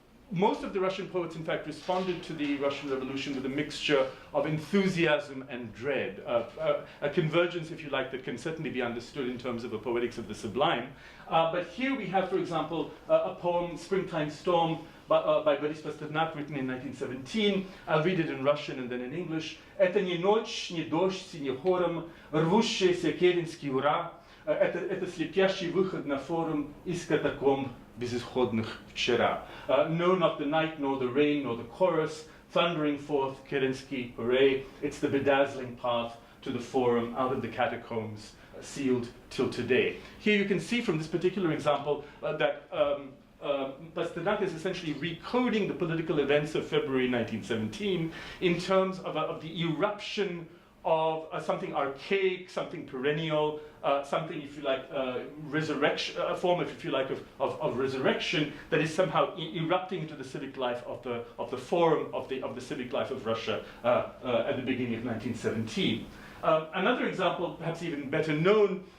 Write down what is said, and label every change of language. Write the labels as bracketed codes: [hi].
[en] Most of the Russian poets, in fact, responded to the Russian Revolution with a mixture of enthusiasm and dread, a convergence, if you like, that can certainly be understood in terms of a poetics of the sublime. But here we have, for example, a poem, Springtime Storm, by Boris Pasternak, written in 1917. I'll read it in Russian and then in English. [ru] «Это не ночь, не дождь, не хором, рвущийся керенский ура. Это слепящий выход на форум из катакомб безысходных вчера». [en] No, not the night, nor the rain, nor the chorus, thundering forth Kerensky, hooray. It's the bedazzling path to the forum out of the catacombs, sealed till today. Here you can see from this particular example that Pasternak is essentially recoding the political events of February 1917 in terms of the eruption of something archaic, something perennial, something, if you like, resurrection, a form, if you like, of resurrection that is somehow erupting into the civic life of the forum of the civic life of Russia at the beginning of 1917. Another example, perhaps even better known,